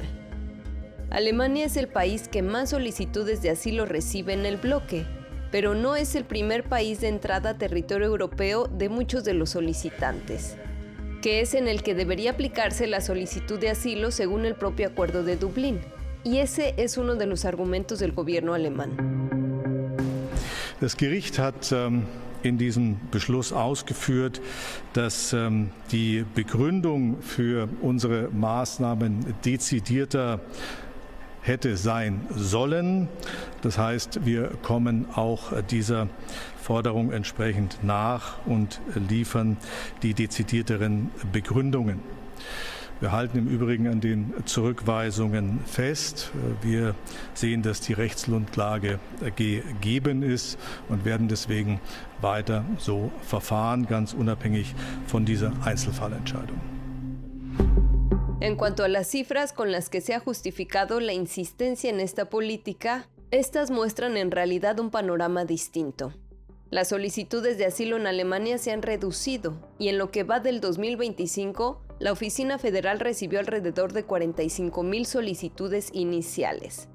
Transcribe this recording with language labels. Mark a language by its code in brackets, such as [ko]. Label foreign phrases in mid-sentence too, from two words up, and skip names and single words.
[es] Alemania es el país que más solicitudes de asilo recibe en el bloque, pero no es el primer país de entrada a territorio europeo de muchos de los solicitantes, que es en el que debería aplicarse la solicitud de asilo según el propio acuerdo de Dublín. Y ese es uno de los argumentos del gobierno alemán. [de] Das Gericht hat in diesem Beschluss ausgeführt, dass die Begründung für unsere Maßnahmen dezidierter hätte sein sollen. Das heißt, wir kommen auch dieser Forderung entsprechend nach und liefern die dezidierteren Begründungen. Wir halten im Übrigen an den Zurückweisungen fest. Wir sehen, dass die Rechtsgrundlage gegeben ist und werden deswegen weiter so verfahren, ganz unabhängig von dieser Einzelfallentscheidung. [es] En cuanto a las cifras con las que se ha justificado la insistencia en esta política, estas muestran en realidad un panorama distinto. Las solicitudes de asilo en Alemania se han reducido y en lo que va del 2025, la Oficina Federal recibió alrededor de 45,000 solicitudes iniciales.